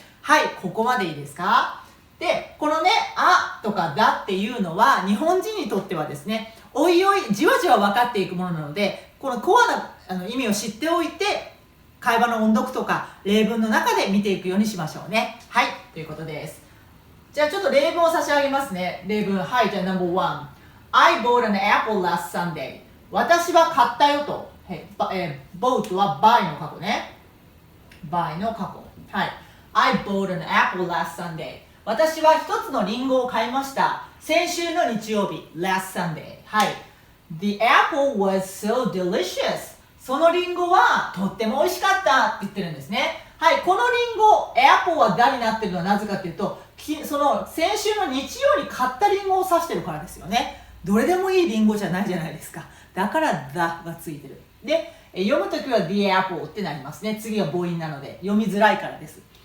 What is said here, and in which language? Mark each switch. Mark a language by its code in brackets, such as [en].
[ja] はい、ここまでいいですか？で、このね、あとかだっていうのは、日本人にとってはですね、おいおい、じわじわ分かっていくものなので、このコアな意味を知っておいて、会話の音読とか例文の中で見ていくようにしましょうね。はい、ということです。じゃあちょっと例文を差し上げますね。例文、はい、じゃあ [en] No.1。I bought an apple last Sunday。 [ja] 私は買ったよと。 bought は buy の過去ね。 [en] buy [ja] の過去。はい。 [en] I bought an apple last Sunday。 [ja] 私は一つのリンゴを買いました。先週の日曜日。 [en] last Sunday。 [ja] はい。 [en] The apple was so delicious。 [ja] そのリンゴはとっても美味しかったって言ってるんですね。はい。このリンゴ、apple はだになってるのはなぜかというと、その先週の日曜に買ったリンゴを指してるからですよね。どれでもいいリンゴじゃないじゃないですか。だから the がついてる。で、読むときは the apple ってなりますね。次は母音なので、読みづらいからです。